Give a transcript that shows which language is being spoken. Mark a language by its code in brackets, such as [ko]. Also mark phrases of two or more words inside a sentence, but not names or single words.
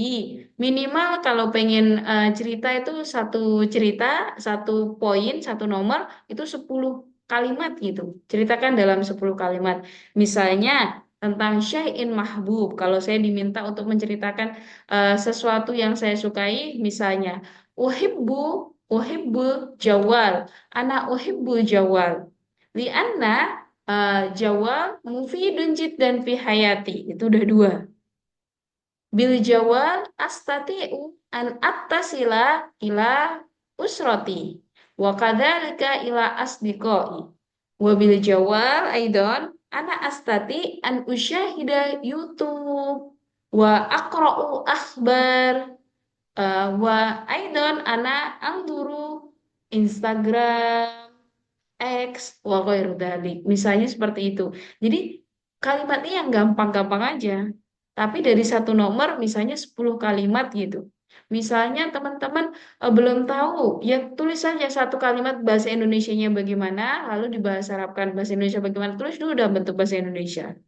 [id] Minimal kalau pengen cerita itu satu cerita, satu poin, satu nomor itu 10 kalimat gitu. Ceritakan dalam 10 kalimat. Misalnya tentang [ar] شيء محبوب. [id] Kalau saya diminta untuk menceritakan sesuatu yang saya sukai, misalnya [ar] أحب أحب الجوال. أنا أحب الجوال. لأن الجوال مفيد جدا في حياتي. [id] Itu udah dua. [ar] بالجوال أستطيع أن أتصل إلى أسرتي. وكذلك إلى أصدقائي. وبالجوال أيضا أنا أستطيع أن أشاهد YouTube وأقرأ أخبار. وأيضا أنا أنظر Instagram, X, وغير ذلك. [id] Misalnya seperti itu. Jadi kalimatnya yang gampang-gampang aja. Tapi dari satu nomor misalnya 10 kalimat gitu. Misalnya teman-teman belum tahu, ya tulis saja satu kalimat bahasa Indonesianya bagaimana, lalu dibahasa Arabkan bahasa Indonesia bagaimana, tulis dulu dalam bentuk bahasa Indonesia.